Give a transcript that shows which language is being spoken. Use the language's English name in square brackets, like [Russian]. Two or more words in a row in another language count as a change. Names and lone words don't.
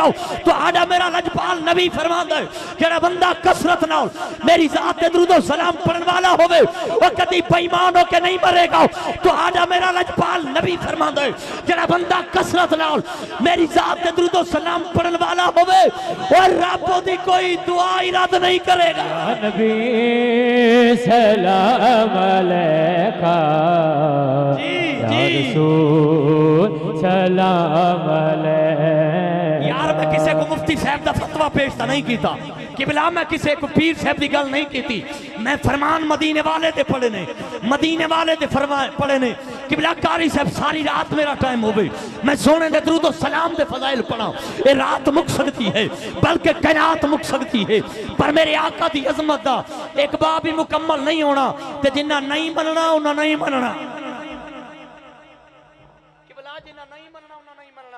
[Punjabi] تو آجا میرا لجپال نبی فرماندا ہے جیہڑا بندہ کثرت نال میری ذات تے درود سلام پڑھن والا ہووے وہ کدی بے ایمان ہوکے نہیں مرے گا. تو آجا میرا لجپال نبی فرماندا ہے جیہڑا بندہ کثرت نال میری ذات تے درود سلام پڑھن والا ہووے اور رب دی کوئی دعا ہی رد نہیں کرے گا. [Arabic] نبي سلام عليك يا رسول سلام عليك. [Urdu] یار میں کسی کو مفتی صاحب کا فتویٰ پیش تو نہیں کیا قبلہ میں کسی کو پیر صاحب کی گل نہیں کی. [Punjabi] میں فرمان مدینے والے دے پڑھے نے مدینے والے دے فرمان پڑھے نے قبلہ قاری صاحب ساری رات میرا ٹائم ہو گئی میں سونے دے درود سلام دے فضائل پڑھا. یہ رات مک سکتی ہے بلکہ کائنات مک سکتی ہے پر میرے آقا دی عظمت دا اک باب بھی مکمل نہیں ہونا تے جنہاں نہیں منناں انہاں نہیں منناں قبلہ جنہاں نہیں منناں انہاں نہیں منناں.